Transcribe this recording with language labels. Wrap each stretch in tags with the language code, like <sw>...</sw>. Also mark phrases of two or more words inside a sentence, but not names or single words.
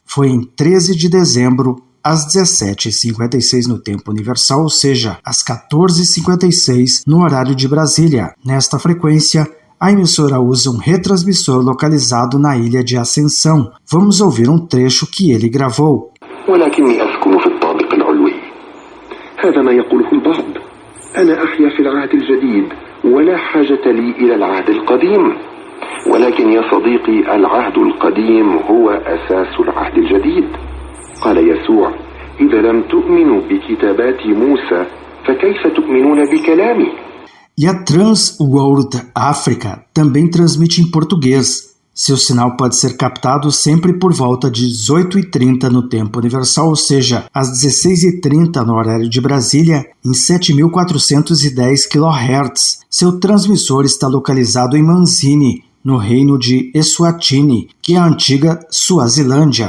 <pt>Foi em 13 de dezembro, às 17h56 no tempo universal, ou seja, às 14h56 no horário de Brasília. Nesta frequência, a emissora usa um retransmissor localizado na ilha de Ascensão. Vamos ouvir um trecho que ele gravou.</pt> <ar>هذا ما يقوله البعض. أنا أحيا في العهد الجديد ولا حاجة لي إلى العهد القديم. ولكن يا صديقي العهد القديم هو أساس العهد الجديد. قال يسوع: إذا لم تؤمنوا بكتابات موسى فكيف تؤمنون بكلامي؟</ar> <pt>E a Trans World Africa também transmite em português. Seu sinal pode ser captado sempre por volta de 18h30 no tempo universal, ou seja, às 16h30 no horário de Brasília, em 7.410 kHz. Seu transmissor está localizado em Manzini, no reino de Eswatini, que é a antiga Suazilândia.</pt>